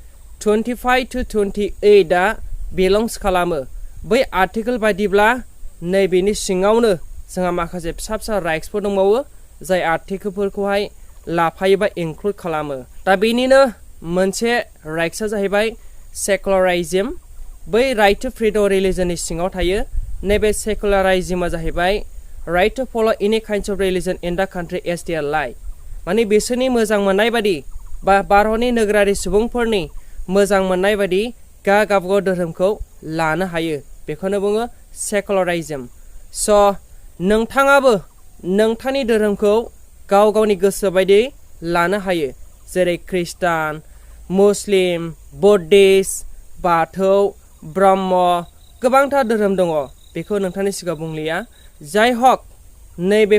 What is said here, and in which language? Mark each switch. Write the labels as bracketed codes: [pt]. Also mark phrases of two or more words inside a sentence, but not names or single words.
[brx] 25 to 28 आ बिलंस खालामो बै आर्टिकोल बायदिब्ला नैबेनि सिङावनो जोंहा माखासे फिसा फिसा राइट्सफोर दंबावो जाय आर्टिकोलफोरखौहाय लाफायो बा इनक्लुड खालामो दा बेनिनो मोनसे राइट्सआ जाहैबाय सेकुलारिज्म बै [en] right to freedom [brx] रिलिजननि सिङाव थायो नैबे सेकुलारिज्मआ जाहैबाय [en] right to follow' any kinds of religion in the country as they're like [brx] माने बिसोरनि मोजां मोननाय बादि बा भारतनि नोगोरारि सुबुंफोरनि मोजां मोननाय बादि गावबागाव धोरोमखौ लानो हायो बेखौनो बुङो सेकुलारिज्म स' नोंथाङाबो नोंथांनि धोरोमखौ गाव गावनि गोसो बायदि लानो हायो जेरै ख्रिस्टान मुस्लिम बुद्धिस्ट बाथौ ब्रह्म गोबांथार धोरोम दङ बेखौ नोंथांनि सिगाङाव बुंलिया जाय हक नैबे